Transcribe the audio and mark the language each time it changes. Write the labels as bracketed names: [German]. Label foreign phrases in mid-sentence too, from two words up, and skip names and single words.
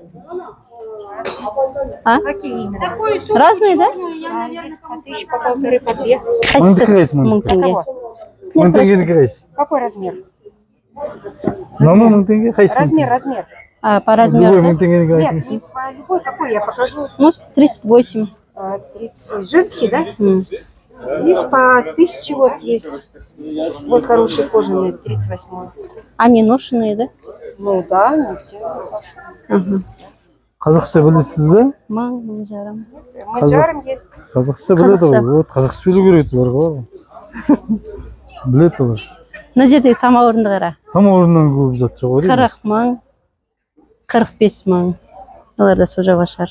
[Russian] Разные, да? [Kazakh] Мың теңгені қайсы? [Russian] Какой размер? [Kazakh] Мың теңге қайсы? [Russian] Размер. По размеру, да? Мың теңгені қайсы? Нет, любой какой, я покажу. Ну, 38. 38. Женский, да? Есть по 1000 вот есть. Вот хороший кожаный, 38. Они ношеные, да? Ну да, не все ношеные. [Kazakh] Қазақша білесіз бе? Мың жарым. Мың жарым есть. Қазақша біледі ғой. Қазақша сөйлеу керек олар ғой. Біледі олар. Мына жердегі самауырынды қара. Самауырыннан көп зат жоқ ғой. 40 мың, 45 мың. Олар да сол жауға шығар.